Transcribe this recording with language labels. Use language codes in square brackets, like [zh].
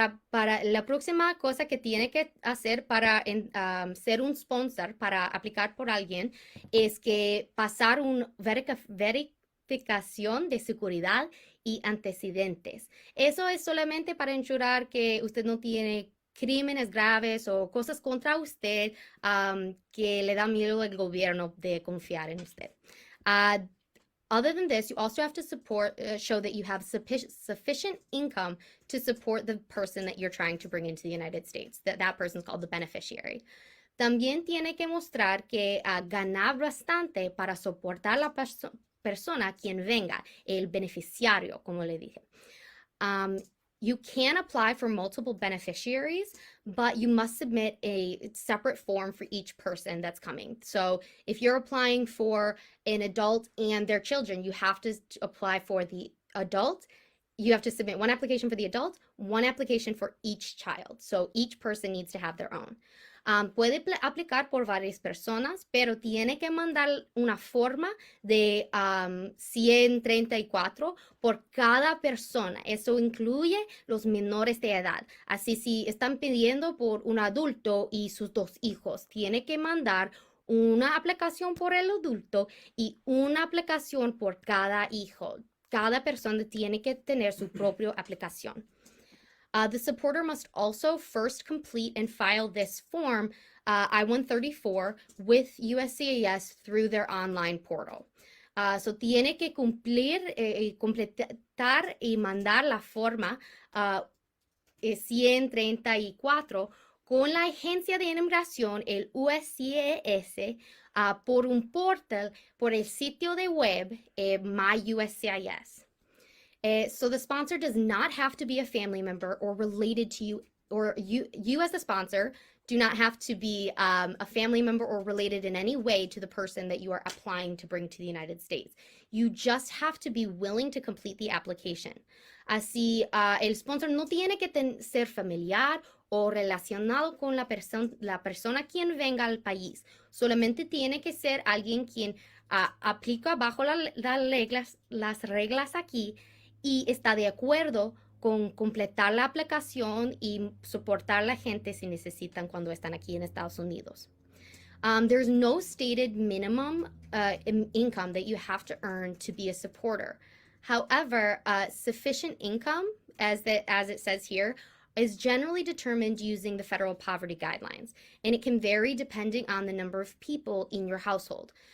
[es] Para la próxima cosa que tiene que hacer para ser un sponsor, para aplicar por alguien, es que pasar una verificación de seguridad y antecedentes. Eso es solamente para ensurar que usted no tiene crímenes graves o cosas contra usted que le da miedo al gobierno de confiar en usted. [en] Other than this, you also have to show that you have sufficient income to support the person that you're trying to bring into the United States. That person's called the beneficiary. [es] También tiene que mostrar que ganar bastante para soportar la persona quien venga, el beneficiario, como le dije. [en] You can apply for multiple beneficiaries, but you must submit a separate form for each person that's coming. So if you're applying for an adult and their children, you have to apply for the adult. You have to submit one application for the adult, one application for each child. So each person needs to have their own. [es] Puede aplicar por varias personas, pero tiene que mandar una forma de 134 por cada persona. Eso incluye los menores de edad. Así, si están pidiendo por un adulto y sus 2 hijos, tiene que mandar una aplicación por el adulto y una aplicación por cada hijo. Cada persona tiene que tener su propia aplicación. [en] The supporter must also first complete and file this form, I-134, with USCIS through their online portal. [es] So tiene que cumplir, completar y mandar la forma 134 con la agencia de inmigración, el USCIS, por un portal, por el sitio de web, MyUSCIS. [en] So the sponsor does not have to be a family member or related to you, or you as the sponsor do not have to be a family member or related in any way to the person that you are applying to bring to the United States. You just have to be willing to complete the application. [es] Así, el sponsor no tiene que ser familiar o relacionado con la persona quien venga al país. Solamente tiene que ser alguien quien aplica bajo las reglas aquí y está de acuerdo con completar la aplicación y soportar a la gente si necesitan cuando están aquí en Estados Unidos. [en] There's no stated minimum income that you have to earn to be a supporter. However, sufficient income, as it says here, is generally determined using the federal poverty guidelines, and it can vary depending on the number of people in your household.